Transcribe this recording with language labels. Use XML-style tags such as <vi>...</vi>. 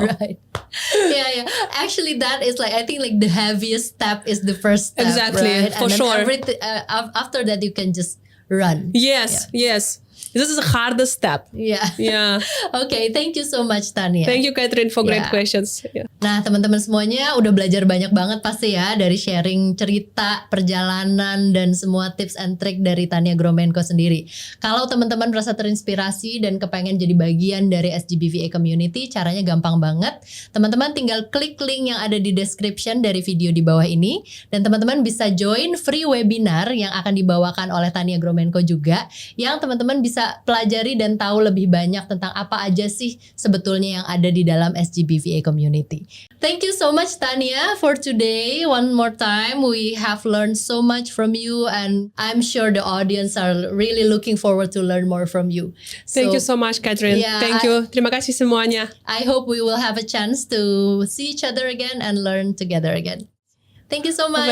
<en>Right. Yeah. Actually, that is like, I think like the heaviest step is the first step. Exactly, right? for and then sure. After that, you can just run. Yes. This is the hardest step. Yeah. Okay, thank you so much, Tanya. Thank you, Catherine, for great questions.</en> <id>Nah, teman-teman semuanya udah belajar banyak banget pasti ya dari sharing cerita, perjalanan, dan semua tips and trick dari Tania Gromenko sendiri. Kalau teman-teman merasa terinspirasi dan kepengen jadi bagian dari SGB VA Community, caranya gampang banget. Teman-teman tinggal klik link yang ada di description dari video di bawah ini. Dan teman-teman bisa join free webinar yang akan dibawakan oleh Tania Gromenko juga, yang teman-teman bisa pelajari dan tahu lebih banyak tentang apa aja sih sebetulnya yang ada di dalam SGB VA Community.</id> <en>Thank you so much, Tanya, for today. One more time, we have learned so much from you, and I'm sure the audience are really looking forward to learn more from you. Thank you so much, Catherine. Thank you.</en> <id>Terima kasih semuanya.</id> <en>I hope we will have a chance to see each other again and learn together again. Thank you so much.</en>